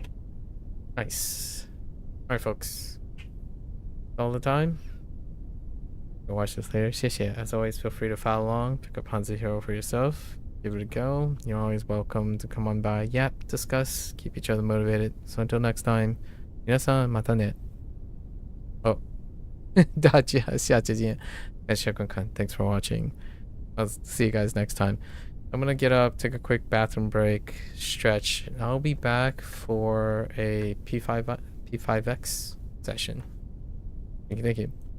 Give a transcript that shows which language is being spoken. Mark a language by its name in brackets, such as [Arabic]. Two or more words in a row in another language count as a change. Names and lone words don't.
[English] Nice. All right, folks. All the time. Go watch this later. [Chinese] 谢谢. [English] As always, feel free to follow along, pick up HanziHero for yourself. Give it a go. You're always welcome to come on by, yap, discuss, keep each other motivated. So until next time, [Japanese] 皆さんまたね. [English] Oh, [Chinese] 大家下次见. [English] Thanks for watching. I'll see you guys next time. I'm gonna get up, take a quick bathroom break, stretch, and I'll be back for a P5X session. Thank you.